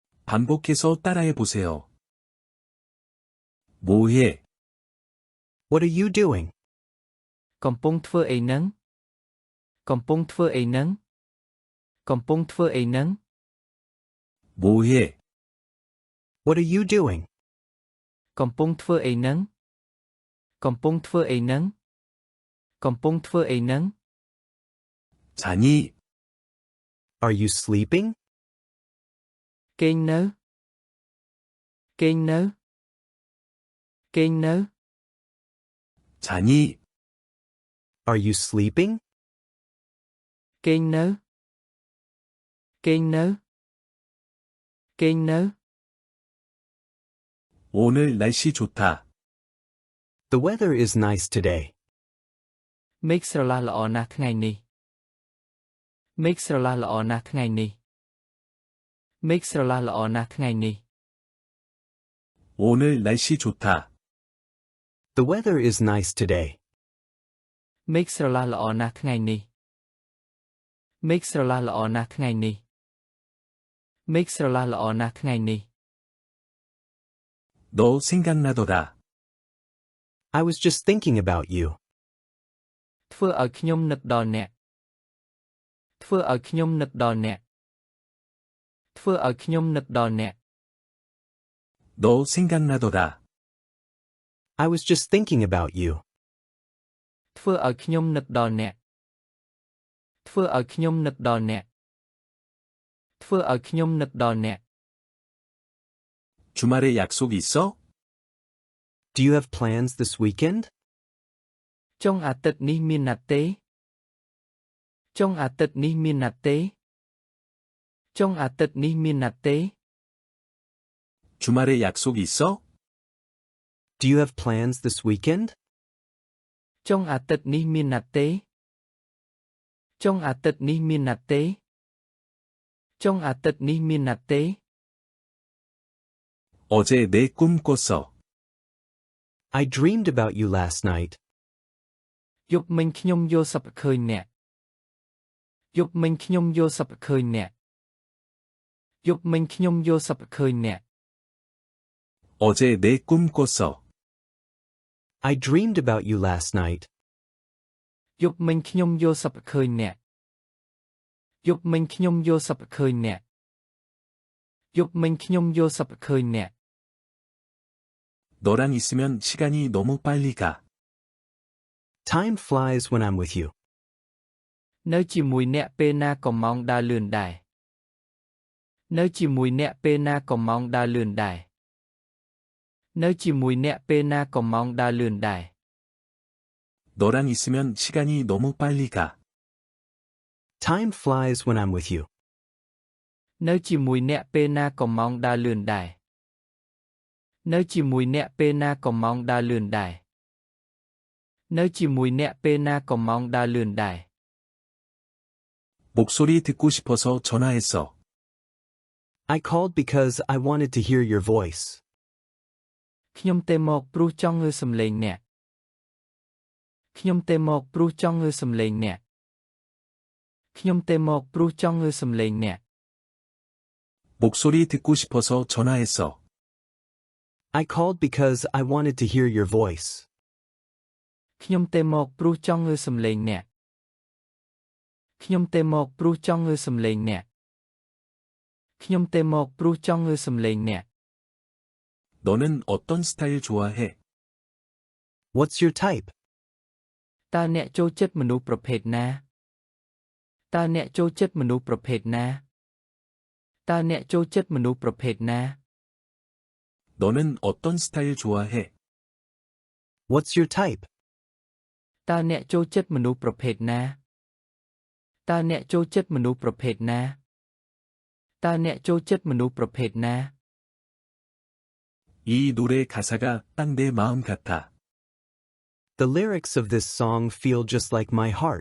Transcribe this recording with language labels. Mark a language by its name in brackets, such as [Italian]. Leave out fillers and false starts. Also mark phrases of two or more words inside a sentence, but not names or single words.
[Korean] 반복해서 따라해 보세요. 뭐해? [English] What are you doing? [Khmer] កំពុងធ្វើអីហ្នឹងកំពុងធ្វើអីហ្នឹងកំពុងធ្វើអីហ្នឹង [Korean] 뭐해? [English] What are you doing? [Khmer] កំពុងធ្វើអីហ្នឹងកំពុងធ្វើអីហ្នឹងកំពុងធ្វើអីហ្នឹង [Korean] 자니? [English] Are you sleeping? [Khmer] គេងនៅគេងនៅគេងនៅ [Korean] 자니? [English] Are you sleeping? [Khmer] គេងនៅគេងនៅគេងនៅ [Korean] 오늘 날씨 좋다. [English] The weather is nice today. [Khmer] មេឃស្រឡះល្អណាស់ថ្ងៃនេះមេឃស្រឡះល្អណាស់ថ្ងៃនេះមេឃស្រឡះល្អណាស់ថ្ងៃនេះ [Korean] 오늘 날씨 좋다. [English] The weather is nice today. [Khmer] មេឃស្រឡះល្អណាស់ថ្ងៃនេះមេឃស្រឡះល្អណាស់ថ្ងៃនេះមេឃស្រឡះល្អណាស់ថ្ងៃនេះ [Korean] 너 생각나더라. [English] I was just thinking about you. [Khmer] ធ្វើឲ្យខ្ញុំនឹកដល់អ្នកធ្វើឲ្យខ្ញុំនឹកដល់អ្នកធ្វើឲ្យខ្ញុំនឹកដល់អ្នក [Korean] 너 생각나더라. [English] I was just thinking about you. [Khmer] ធ្វើឲ្យខ្ញុំនឹកដល់អ្នកធ្វើឲ្យខ្ញុំនឹកដល់អ្នកធ្វើឲ្យខ្ញុំនឹកដល់អ្នក [Korean] 주말에 약속 있어? [English] Do you have plans this weekend? [Khmer] ចុងអាទិត្យនេះមានណាត់ទេចុងអាទិត្យនេះមានណាត់ទេចុងអាទិត្យនេះមានណាត់ទេ [Korean] 주말에 약속 있어? [English] Do you have plans this weekend? [Khmer] ចុងអាទិត្យនេះមានណាត់ទេចុងអាទិត្យនេះមានណាត់ទេចុងអាទិត្យនេះមានណាត់ទេ [Korean] 어제 내 꿈 꿨어. [English] I dreamed about you last night. [Khmer] យប់មិញខ្ញុំយល់សប្តិឃើញអ្នកយប់មិញខ្ញុំយល់សប្តិឃើញអ្នកយប់មិញខ្ញុំយល់សប្តិឃើញអ្នក [Korean] 어제 내 꿈 꿨어. [English] I dreamed about you last night. [Khmer] យប់មិញខ្ញុំយល់សប្តិឃើញអ្នកយប់មិញខ្ញុំយល់សប្តិឃើញអ្នកយប់មិញខ្ញុំយល់សប្តិឃើញអ្នក [Korean] 너랑 있으면 시간이 너무 빨리 가. [English] Time flies when I'm with you. [Khmer] នៅជាមួយអ្នកពេលណាក៏ម៉ោងដើរលឿនដែរនៅជាមួយអ្នកពេលណាក៏ម៉ោងដើរលឿនដែរនៅជាមួយអ្នកពេលណាក៏ម៉ោងដើរលឿនដែរ [Korean] 너랑 있으면 시간이 너무 빨리 가. [English] Time flies when I'm with you. [Khmer] នៅជាមួយអ្នកពេលណាក៏ម៉ោងដើរលឿនដែរនៅជាមួយអ្នកពេលណាក៏ម៉ោងដើរលឿនដែរនៅជាមួយអ្នកពេលណាក៏ម៉ោងដើរលឿនដែរ [Korean] 목소리 듣고 싶어서 전화했어. [English] I called because I wanted to hear your voice. [Khmer] ខ្ញុំទេមកព្រោះចង់ឮសំឡេងអ្នកខ្ញុំទេមកព្រោះចង់ឮសំឡេងអ្នកខ្ញុំទេមកព្រោះចង់ឮសំឡេងអ្នក [Korean] 목소리 듣고 싶어서 전화했어. [English] I called because I wanted to hear your voice. [Khmer] ខ្ញុំទេមកព្រោះចង់ឮសំឡេងអ្នកខ្ញុំទេមកព្រោះចង់ឮសំឡេងអ្នកខ្ញុំទេមកព្រោះចង់ឮសំឡេងអ្នក [Korean] 너는 어떤 스타일 좋아해? [English] What's your type? [Khmer] តើអ្នកចូលចិត្តមនុស្សប្រភេទណាតើអ្នកចូលចិត្តមនុស្សប្រភេទណាតើអ្នកចូលចិត្តមនុស្សប្រភេទណា [Korean] 너는 어떤 스타일 좋아해? [English] What's your type? [Khmer] តើអ្នកចូលចិត្តមនុស្សប្រភេទណាតើអ្នកចូលចិត្តមនុស្សប្រភេទណាតើអ្នកចូលចិត្តមនុស្សប្រភេទណា [Korean] 이 노래 가사가 딱 내 마음 같아. [English] The lyrics of this song feel just like my heart.